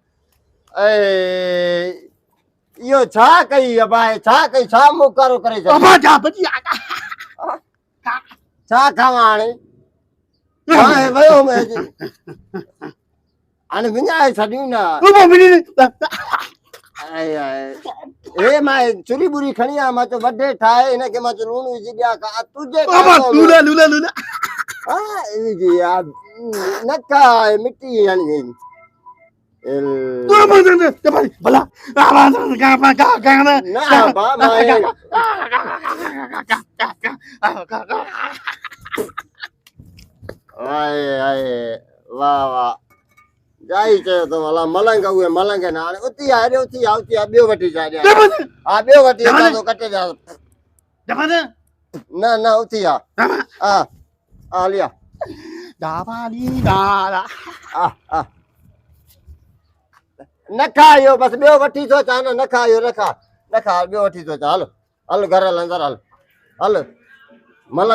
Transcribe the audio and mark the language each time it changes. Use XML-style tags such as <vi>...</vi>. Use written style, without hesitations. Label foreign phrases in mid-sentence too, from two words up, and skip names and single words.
<sd>इहो छा कई अबाए छा कई छा मुकारो करे छा खावां हाणे हाणे वियो हाणे विञाए छॾियूं न हे मां चुरी बुरी खणी आहियां मां चयो वॾे ठाहे हिनखे मां चयो लूण विझी ॾियां का तुझे लूला लूला लूला हाँ विझी यार न खा मिट्टी हणी भला ना बा माए आए आए वाह वाह जाई चयो तो वाला मलंग उहे मलंग न हाणे उती आ ॿियो वठी जा हा ॿियो वठी अचां तो कटे जा न उती आ हा लिया न खा इहो बसि ॿियो वठी थो अचां न खा इहो न खा ॿियो वठी थो अचां हल घर हल अंदरि हल मलंग</sd>